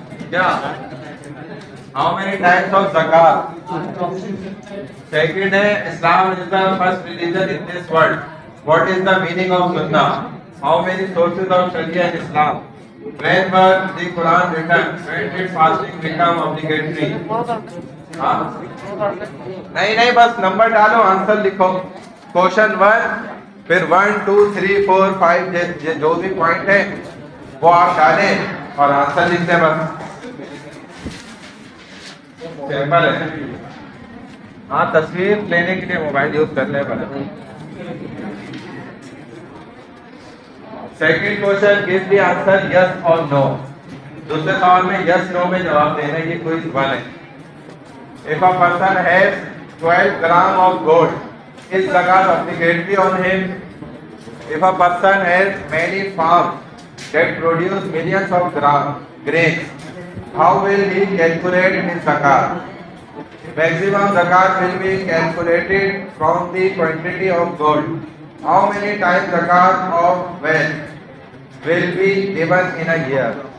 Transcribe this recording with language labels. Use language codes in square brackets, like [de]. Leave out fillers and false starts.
[en] क्या? How many types of ज़कात? Second है Islam is the first religion in this world, what is the meaning of सुन्नाह? How many sources of शरिया in Islam? When was the Quran written? When did fasting become obligatory? हाँ? [hi] नहीं, बस number डालो, answer लिखो। Question 1, फिर 1 2 3 4 5 जो भी point है वो आप डालें और आंसर लिख दें बस। सिंपल है। हाँ, तस्वीर लेने के लिए मोबाइल यूज करने पड़े। [en] second question, give the answer yes [hi] और नो। दूसरे सवाल में यस नो में जवाब देना, ये कोई सवाल है। [en] If a person has 12 gram of gold, is zakat obligatory on him? If a person has many farms that produce millions of grains, how will he calculate his zakat? Maximum zakat will be calculated from the quantity of gold. How many times zakat of wealth will be given in a year?